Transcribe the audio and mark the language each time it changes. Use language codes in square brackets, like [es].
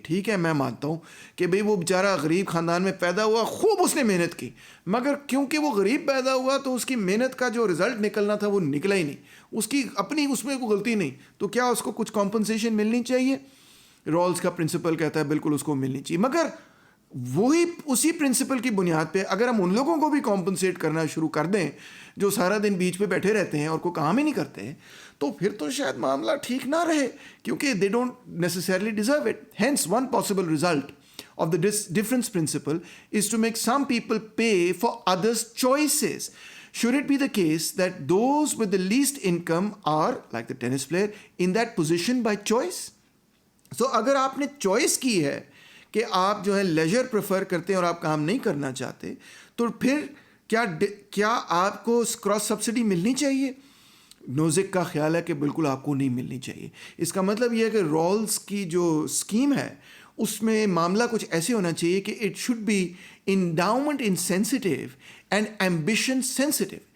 [ur] ٹھیک ہے، میں مانتا ہوں کہ بھئی وہ بیچارہ غریب خاندان میں پیدا ہوا، خوب اس نے محنت کی، مگر کیونکہ وہ غریب پیدا ہوا تو اس کی محنت کا جو رزلٹ نکلنا تھا وہ نکلا ہی نہیں، اس کی اپنی اس میں کوئی غلطی نہیں، تو کیا اس کو کچھ کمپنسیشن ملنی چاہیے؟ رولز کا پرنسپل کہتا ہے بالکل اس کو ملنی چاہیے. مگر وہی اسی پرنسپل کی بنیاد پہ اگر ہم ان لوگوں کو بھی کمپنسیٹ کرنا شروع کر دیں جو سارا دن بیچ پہ بیٹھے رہتے ہیں اور کوئی کام ہی نہیں کرتے، تو پھر تو شاید معاملہ ٹھیک نہ رہے، کیونکہ [en] They don't necessarily deserve it. Hence one possible result of the difference principle is to make some people pay for others' choices. Should it be the case that those with the least income are, like the tennis player, in that position by choice? [ur] So اگر آپ نے choice کی ہے کہ آپ جو ہے ledger prefer کرتے ہیں اور آپ کام نہیں کرنا چاہتے، تو پھر کیا آپ کو کراس سبسڈی ملنی چاہیے؟ نوزک کا خیال ہے کہ بالکل آپ کو نہیں ملنی چاہیے. اس کا مطلب یہ ہے کہ رولز کی جو اسکیم ہے اس میں معاملہ کچھ ایسے ہونا چاہیے کہ [en] It should be endowment insensitive and ambition sensitive.